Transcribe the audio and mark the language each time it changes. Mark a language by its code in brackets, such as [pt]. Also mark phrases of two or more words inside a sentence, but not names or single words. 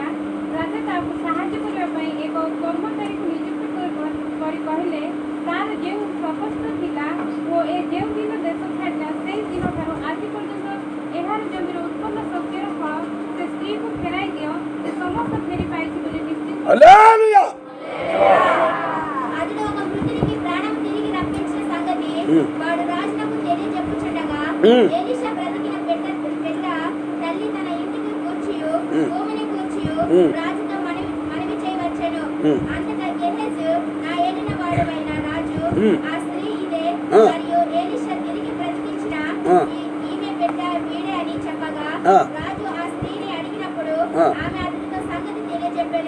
[or] ରାଜା ତାହାକୁ ସାହାଯ୍ୟ କରିବା ପାଇଁ ଏକ କର୍ମଚାରୀକୁ ନିଯୁକ୍ତ କରି କହିଲେ, ତାର ଯେଉଁ ପ୍ରକୋଷ୍ଠ ଥିଲା ଓ ଯେଉଁ ଦିନ ଦେଶ ଛାଡ଼ିଲା, ସେହି ଦିନଠାରୁ ଆଜି ପର୍ଯ୍ୟନ୍ତ ଏହାର ଜମିର ଉତ୍ପନ୍ନ ଶସ୍ୟର ଫଳ ସେ ସ୍ତ୍ରୀକୁ ଫେରାଇ ଦିଅ, ସେ ସମସ୍ତ ଫେରି ପାଇଛି ବୋଲି ନିଶ୍ଚିତ। ହାଲେଲୁୟା। [te] అతడు ఒక వృద్ధునికి ప్రాణం తిరిగి రప్పించిన సంగతి వాడు రాజునకు తెలియజెప్పుచుండగా, ఎలీషా బ్రతికిన బిడ్డ తల్లి తన ఇంటికి కూర్చియు భూమిని కూర్చియు రాజుతో మనవి చేయవచ్చెను. అంతటా గెహజు, నా ఏలిన వాడవైన రాజు, ఆ స్త్రీ ఇదే, మరియు ఎలీషా తిరిగి బ్రతికించిన ఈమె బిడ్డ వీడే అని చెప్పగా, రాజు ఆ స్త్రీని అడిగినప్పుడు ఆమె అతనితో సంగతి తెలియజెప్పెను.